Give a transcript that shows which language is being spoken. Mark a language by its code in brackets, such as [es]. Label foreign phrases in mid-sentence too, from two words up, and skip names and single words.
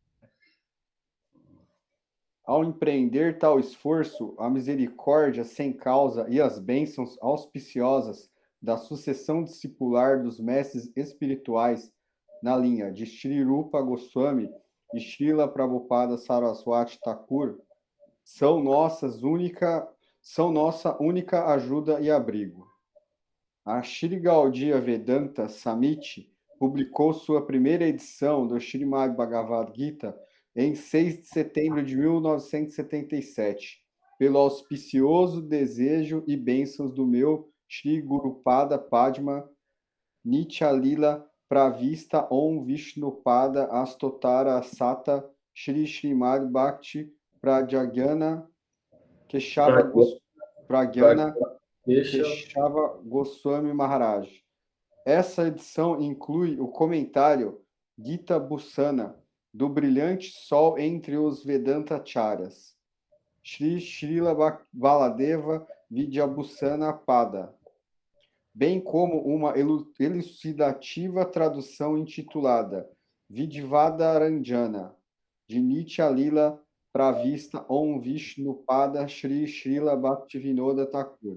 [pt] Ao empreender tal esforço, a misericórdia sem causa e as bênçãos auspiciosas da sucessão discipular dos mestres espirituais na linha de Shri Rupa Goswami e Srila Prabhupada Saraswati Thakur são nossa única ajuda e abrigo. A Shri Gaudiya Vedanta Samiti publicou sua primeira edição do Srimad Bhagavad Gita em 6 de setembro de 1977, pelo auspicioso desejo e bênçãos do meu Shri Gurupada Padma Nichalila Pravista Om Vishnupada Astotara Sata Shri Srimad Bhakti Pradyagana Keshava Pragyana Keshava Goswami Maharaj. Essa edição inclui o comentário Gita Bhusana, do brilhante sol entre os Vedanta-charyas, Shri Srila Baladeva Vidyabhusana Pada, bem como uma elucidativa tradução intitulada Vidvadaranjana, de Nitya Lila Pravista Om Vishnu Pada Shri Srila Bhaktivinoda Thakur.